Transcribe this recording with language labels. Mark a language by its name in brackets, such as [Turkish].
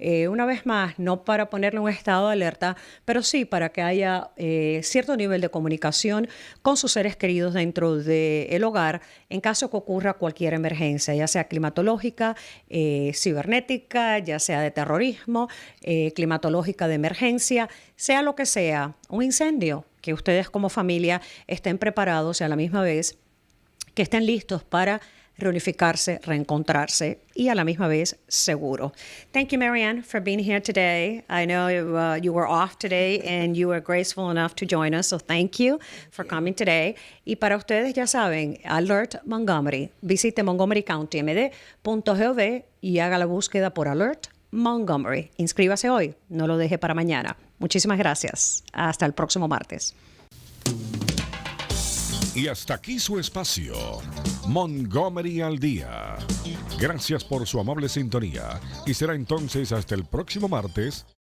[Spanish] Una vez más, no para ponerle un estado de alerta, pero sí para que haya cierto nivel de comunicación con sus seres queridos dentro del hogar en caso que ocurra cualquier emergencia, ya sea climatológica, cibernética, ya sea de terrorismo, climatológica de emergencia, sea lo que sea, un incendio, que ustedes como familia estén preparados y a la misma vez que estén listos para reunificarse, reencontrarse y a la misma vez seguro. [English] Thank you, Marianne, for being here today. I know you were off today and you were graceful enough to join us, so thank you for coming today. [Spanish] Y para ustedes, ya saben, Alert Montgomery. Visite montgomerykountymd.gov y haga la búsqueda por Alert Montgomery. Inscríbase hoy, no lo deje para mañana. Muchísimas gracias. Hasta el próximo martes. Y hasta aquí su espacio, Montgomery al Día. Gracias por su amable sintonía y será entonces hasta el próximo martes